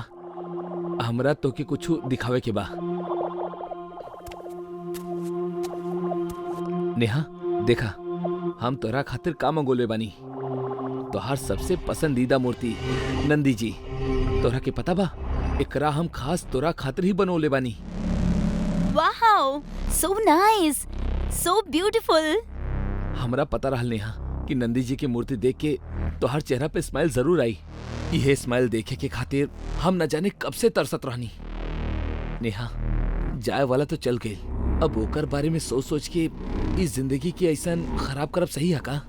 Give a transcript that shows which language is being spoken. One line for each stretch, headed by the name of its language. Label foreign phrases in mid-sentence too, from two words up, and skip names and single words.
Bhojpuri: हमरा तो के कुछ दिखावे के बा। नेहा देखा, हम तोरा खातिर का मंगोले बानी। तोहार सबसे पसंदीदा मूर्ति नंदी जी। तोरा के पता बा एकरा हम खास तोरा खातिर ही बनोले बानी।
English: वाओ, so nice, so beautiful.
Bhojpuri: हमरा पता रहल नेहा कि नंदी जी की मूर्ति देख के तोहार चेहरा पे स्माइल जरूर आई। यह स्माइल देखे के खातिर हम न जाने कब से तरसत रहनी। नेहा जाए वाला तो चल गई, अब ओकर बारे में सोच सोच के इस जिंदगी की ऐसा खराब करब सही है का?